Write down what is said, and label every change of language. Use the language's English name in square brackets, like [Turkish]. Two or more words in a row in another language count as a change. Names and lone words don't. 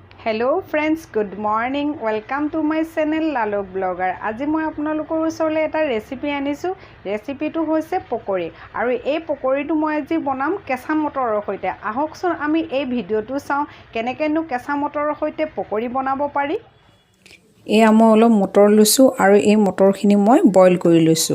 [English] Hello friends good morning welcome to my channel Laluk blogger. [Hindi] आज मैं [Assamese] आपनलोকৰ ওচৰলৈ এটা ৰেচিপি আনিছো। ৰেচিপিটো হৈছে পকৰি আৰু এই পকৰিটো মই আজি বনাম কেঁচা মটৰৰ সৈতে। আহকচোন আমি এই ভিডিঅ'টো চাওঁ কেনেকেনো কেঁচা মটৰৰ সৈতে পকৰি বনাব পাৰি। এয়া মই অলপ মটৰ লৈছো আৰু এই মটৰখিনি মই বইল কৰি লৈছো।